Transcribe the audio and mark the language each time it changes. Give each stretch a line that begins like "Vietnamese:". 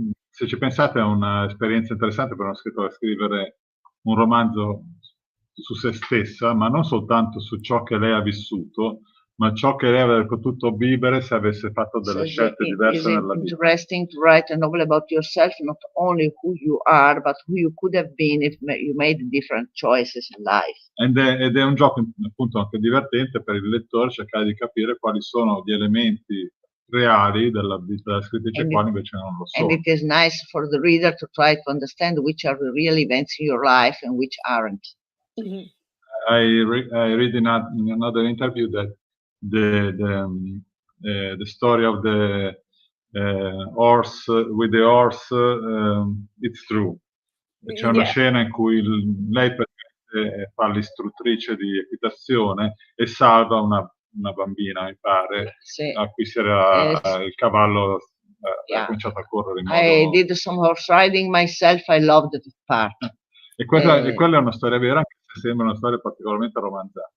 Italian: Se ci pensate è un'esperienza interessante per uno scrittore scrivere un romanzo su se stessa, ma non soltanto su ciò che lei ha vissuto, ma ciò che lei avrebbe potuto vivere se avesse fatto delle scelte diverse nella vita.
English: It's interesting to write a novel about yourself, not only who you are, but who you could have been if you made different choices in life.
Italian: Ed è un gioco appunto anche divertente per il lettore cercare di capire quali sono gli elementi reali della vita della scrittrice, quali invece non lo sono.
English: And it is nice for the reader to try to understand which are the real events in your life and which aren't. Mm-hmm. I read in another interview that the story of the horse with the horse, it's true.
Italian: C'è una scena in cui lei fa l'istruttrice di equitazione e salva una bambina, mi pare, a cui si era il cavallo ha cominciato a correre in modo...
English: I did some horse riding myself, I loved that part.
Italian: E quella è una storia vera, anche sembra una storia particolarmente romanzata.